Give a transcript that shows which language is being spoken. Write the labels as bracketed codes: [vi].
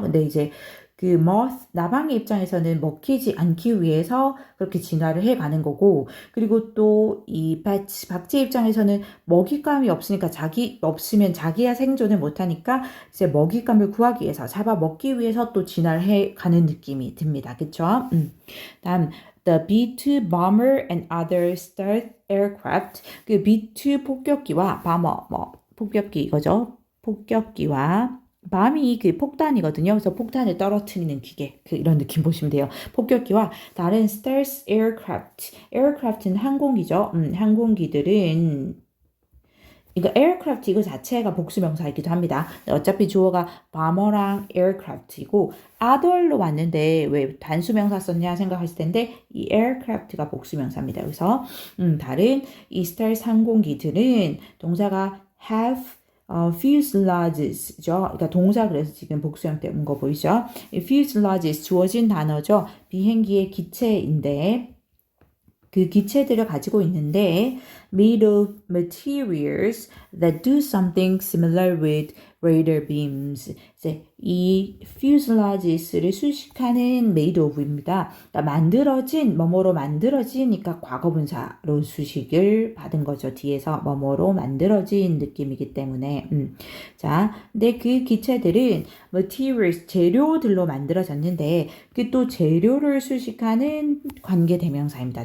[ko] 근데 이제 그 나방의 입장에서는 먹히지 않기 위해서 그렇게 진화를 해가는 거고, 그리고 또 이 박쥐 입장에서는 먹잇감이 없으니까 없으면 자기야 생존을 못하니까 이제 먹잇감을 구하기 위해서 잡아 먹기 위해서 또 진화를 해가는 느낌이 듭니다. 그쵸? [en] 다음 The B-2 bomber and other stealth aircraft. [ko] 그 B-2 폭격기와 폭격기 이거죠. 폭격기와 밤이 그 폭탄이거든요. 그래서 폭탄을 떨어뜨리는 기계. 이런 느낌 보시면 돼요. 폭격기와 다른 [en] stealth aircraft. [ko] aircraft는 항공기죠. 항공기들은 이거 aircraft 이거 자체가 복수명사이기도 합니다. 어차피 주어가 bomber랑 aircraft이고 other로 왔는데 왜 단수명사 썼냐 생각하실 텐데 이 aircraft가 복수명사입니다. 그래서 다른 이 stealth 항공기들은 동사가 [en] have fuselages [ko] 죠. 그러니까 동사 그래서 지금 복수 형태 온 거 보이죠? fuselages 주어진 단어죠. 비행기의 기체인데 그 기체들을 가지고 있는데 [en] made of materials that do something similar with radar beams. [ko] 이제 이 fuselages를 수식하는 made of입니다. 그러니까 만들어진, 뭐뭐로 만들어지니까 과거분사로 수식을 받은 거죠. 뒤에서 뭐뭐로 만들어진 느낌이기 때문에. 자, 근데 그 기체들은 materials, 재료들로 만들어졌는데 그 또 재료를 수식하는 관계대명사입니다.